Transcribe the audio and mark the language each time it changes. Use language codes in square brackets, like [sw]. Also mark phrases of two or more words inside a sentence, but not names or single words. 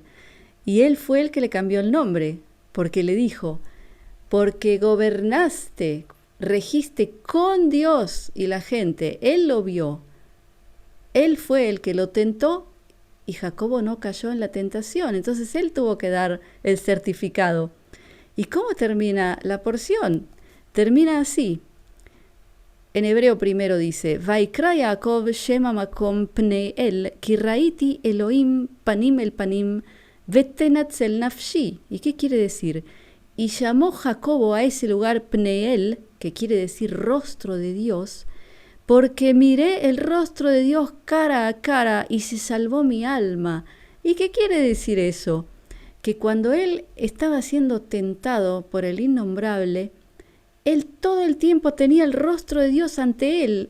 [es] Y él fue el que le cambió el nombre, porque le dijo, porque gobernaste, registe con Dios y la gente, él lo vio, él fue el que lo tentó y Jacobo no cayó en la tentación, entonces él tuvo que dar el certificado. ¿Y cómo termina la porción? Termina así. En hebreo primero dice, [he] ויקרא יעקב שם המקום פני אל, כי ראיתי אלהים פנים אל פנים, ותנצל נפשי. [es] ¿Y qué quiere decir? Y llamó Jacobo a ese lugar Pneel, que quiere decir rostro de Dios, porque miré el rostro de Dios cara a cara y se salvó mi alma. ¿Y qué quiere decir eso? Que cuando él estaba siendo tentado por el innombrable, él todo el tiempo tenía el rostro de Dios ante él.